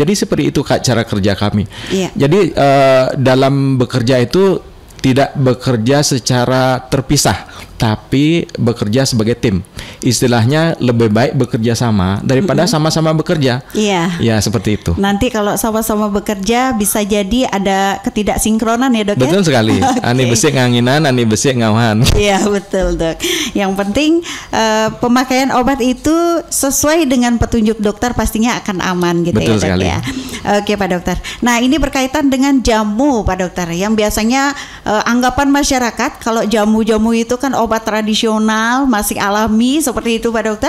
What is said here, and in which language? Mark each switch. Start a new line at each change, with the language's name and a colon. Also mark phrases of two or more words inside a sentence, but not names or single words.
Indonesian: Jadi seperti itu cara kerja kami. Jadi dalam bekerja itu tidak bekerja secara terpisah, tapi bekerja sebagai tim. Istilahnya lebih baik bekerja sama daripada sama-sama bekerja. Ya seperti itu. Nanti kalau sama-sama bekerja bisa jadi ada ketidaksinkronan ya dok. Betul sekali.
Balinese: Ani besik nganginan, ani besik ngawan.
Indonesian: Iya betul dok. Yang penting pemakaian obat itu sesuai dengan petunjuk dokter pastinya akan aman gitu. Betul ya dok sekali. Ya. Oke Pak Dokter. Nah ini berkaitan dengan jamu Pak Dokter, yang biasanya anggapan masyarakat kalau jamu-jamu itu kan obat tradisional, masih alami seperti itu Pak Dokter.